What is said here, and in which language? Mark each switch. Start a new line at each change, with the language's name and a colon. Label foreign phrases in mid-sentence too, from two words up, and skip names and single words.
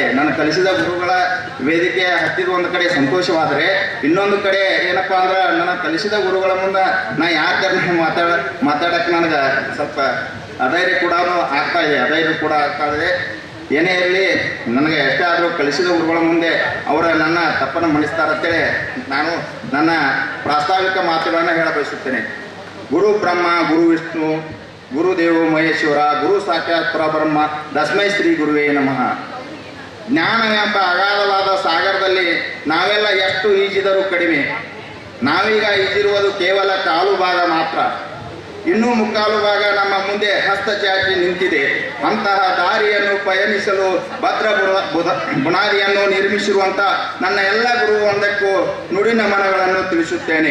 Kannada: ನನ್ನ ಕಲಿಸಿದ ಗುರುಗಳ ವೇದಿಕೆ ಹತ್ತಿದ ಒಂದು ಕಡೆ ಸಂತೋಷವಾದರೆ, ಇನ್ನೊಂದು ಕಡೆ ಏನಪ್ಪ ಅಂದ್ರೆ ನನ್ನ ಕಲಿಸಿದ ಗುರುಗಳ ಮುಂದೆ ನಾ ಯಾಕೆ ಮಾತಾಡೋಕ್ಕೆ ನನಗೆ ಸ್ವಲ್ಪ ಅಧೈರ್ಯ ಕೂಡ ಆಗ್ತಾ ಇದೆ. ಏನೇ ಇರಲಿ, ನನಗೆ ಎಷ್ಟೇ ಆದರೂ ಕಲಿಸಿದ ಗುರುಗಳ ಮುಂದೆ ಅವರ ನನ್ನ ತಪ್ಪನ್ನು ಮಣಿಸ್ತಾರಂತೇಳಿ ನಾನು ನನ್ನ ಪ್ರಾಸ್ತಾವಿಕ ಮಾತುಗಳನ್ನು ಹೇಳ ಬಯಸುತ್ತೇನೆ.
Sanskrit: ಗುರು ಬ್ರಹ್ಮ, ಗುರು ವಿಷ್ಣು, ಗುರುದೇವೋ ಮಹೇಶ್ವರ, ಗುರು ಸಾಕ್ಷಾತ್ ಪರಬ್ರಹ್ಮ, ತಸ್ಮೈ ಶ್ರೀ ಗುರುವೇ ನಮಃ.
Kannada: ಜ್ಞಾನ ಎಂಬ ಅಗಾಧವಾದ ಸಾಗರದಲ್ಲಿ ನಾವೆಲ್ಲ ಎಷ್ಟು ಈಜಿದರೂ ಕಡಿಮೆ. ನಾವೀಗ ಈಜಿರುವುದು ಕೇವಲ ಕಾಲು ಭಾಗ ಮಾತ್ರ. ಇನ್ನೂ ಮುಕ್ಕಾಲು ಭಾಗ ನಮ್ಮ ಮುಂದೆ ಹಸ್ತ ಚಾಚಿ ನಿಂತಿದೆ. ಅಂತಹ ದಾರಿಯನ್ನು ಪಯಣಿಸಲು ಭದ್ರ ಬುನಾದಿಯನ್ನು ನಿರ್ಮಿಸಿರುವಂಥ ನನ್ನ ಎಲ್ಲ ಗುರುವಂದಕ್ಕೂ ನುಡಿ ನಮನಗಳನ್ನು ತಿಳಿಸುತ್ತೇನೆ.